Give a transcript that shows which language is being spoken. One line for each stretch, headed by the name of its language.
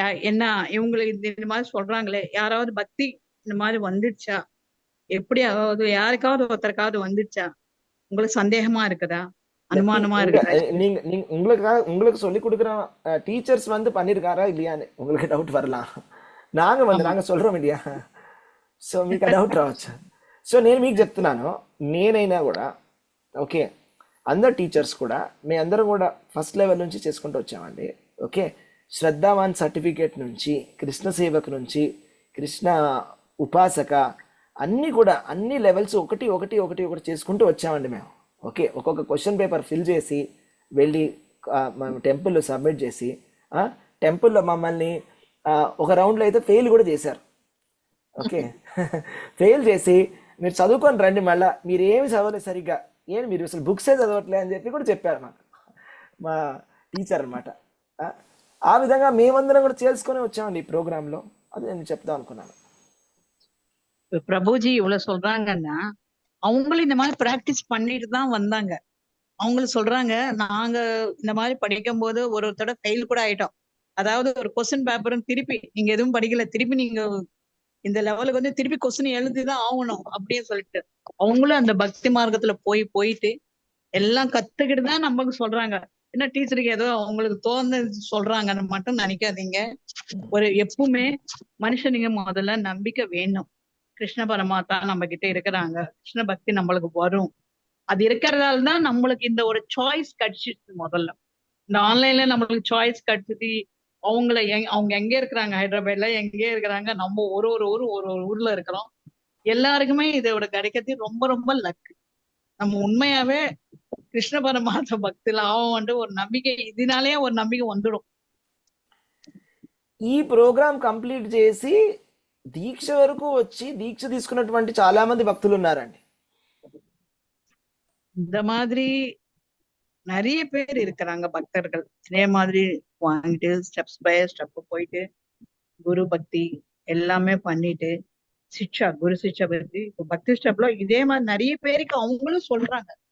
Tamil: என்ன இவங்களுக்கு இந்த மாதிரி சொல்றாங்களே, யாராவது பக்தி இந்த மாதிரி வந்துடுச்சா, எப்படி அதாவது யாருக்காவது ஒருத்தருக்காவது வந்துடுச்சா, உங்களுக்கு சந்தேகமா இருக்குதா, அனுமானமா இருக்குதா? உங்களுக்கு சொல்லி கொடுக்குற டீச்சர்ஸ் வந்து பண்ணிருக்காரா இல்லையான்னு உங்களுக்கு டவுட் வரலாம். நாங்க சொல்றோம் இல்லையா,
Telugu: సో మీకు డౌట్ రావచ్చు. సో నేను మీకు చెప్తున్నాను, నేనైనా కూడా ఓకే అందరు టీచర్స్ కూడా మీ అందరం కూడా ఫస్ట్ లెవెల్ నుంచి చేసుకుంటూ వచ్చామండి. ఓకే, శ్రద్ధావాన్ సర్టిఫికేట్ నుంచి, కృష్ణ సేవక్ నుంచి, కృష్ణ ఉపాసక అన్నీ కూడా అన్ని లెవెల్స్ ఒకటి ఒకటి ఒకటి ఒకటి చేసుకుంటూ వచ్చామండి మేము. ఓకే, ఒక్కొక్క క్వశ్చన్ పేపర్ ఫిల్ చేసి వెళ్ళి మేము టెంపుల్లో సబ్మిట్ చేసి, టెంపుల్లో మమ్మల్ని ఒక రౌండ్లో అయితే ఫెయిల్ కూడా చేశారు. ఓకే, ఫెయిల్ చేసి మీరు చదువుకొని రండి, మళ్ళీ మీరు ఏమి చదవలేదు సరిగ్గా, మీరు అసలు బుక్సే చదవట్లేదు అని చెప్పి కూడా చెప్పారు మాకు మా టీచర్ అనమాట. ఆ విధంగా మేమందరం కూడా చేసుకొని వచ్చామండి ఈ ప్రోగ్రాంలో. అది నేను చెప్తాం అనుకున్నాను.
Tamil: பிரபுஜி இவ்வளவு சொல்றாங்கன்னா அவங்களும் இந்த மாதிரி பிராக்டிஸ் பண்ணிட்டு தான் வந்தாங்க. அவங்களும் சொல்றாங்க, நாங்க இந்த மாதிரி படிக்கும் போது ஒரு தடவை ஃபெயில் கூட ஆயிட்டோம். அதாவது ஒரு கொஸ்டின் பேப்பரும் திருப்பி நீங்க எதுவும் படிக்கல, திருப்பி நீங்க இந்த லெவலுக்கு வந்து திருப்பி கொஸ்டின் எழுதிதான் ஆகணும் அப்படின்னு சொல்லிட்டு அவங்களும் அந்த பக்தி மார்க்கத்துல போயிட்டு எல்லாம் கத்துக்கிட்டு தான் நமக்கு சொல்றாங்க. என்ன டீச்சருக்கு ஏதோ அவங்களுக்கு தோணுது சொல்றாங்கன்னு மட்டும் நினைக்காதீங்க. ஒரு எப்பவுமே மனுஷனுங்க முதல்ல நம்பிக்கை வேணும். கிருஷ்ண பரமாத்தா நம்ம கிட்ட இருக்கிறாங்க, கிருஷ்ண பக்தி நம்மளுக்கு வரும். அது இருக்கிறதால தான் நம்மளுக்கு இந்த ஒரு சாய்ஸ் கிடைச்சிச்சு. முதல்ல இந்த ஆன்லைன்ல நம்மளுக்கு சாய்ஸ் கிடைச்சது. அவங்க எங்க இருக்கிறாங்க, ஹைதராபாத்ல எங்கே இருக்கிறாங்க, நம்ம ஒரு ஊர்ல இருக்கிறோம். எல்லாருக்குமே இதோட கிடைக்கிறது ரொம்ப ரொம்ப லக்கு. நம்ம உண்மையாவே
Telugu: కృష్ణ పరమాత్మ భక్తిలో అంటే ఒక నమ్మిక, ఇదినాలే ఒక నమ్మిక వందడం. ఈ ప్రోగ్రామ్ కంప్లీట్ చేసి దీక్ష వరకు వచ్చి దీక్ష తీసుకున్నటువంటి చాలా మంది భక్తులు ఉన్నారండి.
Tamil: இந்த மாதிரி நிறைய பேர் இருக்கிறாங்க பக்தர்கள். இதே மாதிரி வாங்கிட்டு ஸ்டெப்ஸ் பை ஸ்டெப் போயிட்டு குரு பக்தி எல்லாமே பண்ணிட்டு சிக்ஷா, குரு சிக்ஷா பக்தி, பக்தி ஸ்டெப்ல இதே மாதிரி நிறைய பேருக்கு அவங்களும் சொல்றாங்க.